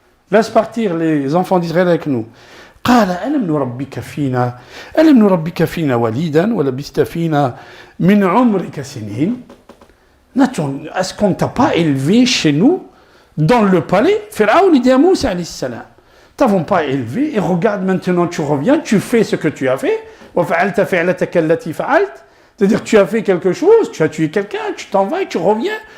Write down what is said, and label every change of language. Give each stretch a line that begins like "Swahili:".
French: Laisse partir les enfants d'Israël avec nous.
Arabic: قال ألم نربك فينا وليدا ولبثت فينا من عمرك سنين.
French: Est-ce qu'on ne t'a pas élevé chez nous dans le palais? Pharaon il dit à Moussa alayhi salam, t'avons pas élevé et regarde maintenant tu reviens, tu fais ce que tu as fait. C'est-à-dire tu as fait quelque chose, tu as tué quelqu'un, tu t'en vas et tu reviens.